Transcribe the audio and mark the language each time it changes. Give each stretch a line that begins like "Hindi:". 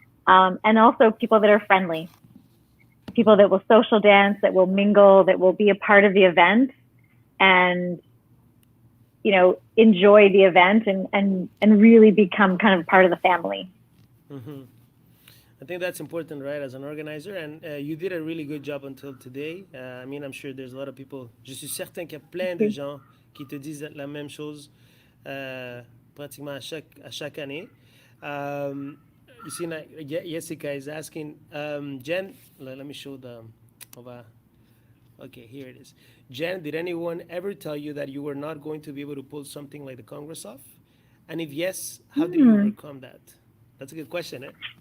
English: And also people that are friendly, people that will social dance, that will mingle, that will be a part of the event and, enjoy the event and really become kind of part of the family. Mm-hmm. I think that's important, right, as an organizer. And you did a really good job until today. I'm sure there's a lot of people.
French: Je suis certain qu'il y a plein de gens qui te disent la même chose pratiquement à chaque année.
English: You see, Jessica is asking, Jen, let me show the, okay, here it is. Jen, did anyone ever tell you that you were not going to be able to pull something like the Congress off? And if yes, how did you overcome that? That's a good question, eh?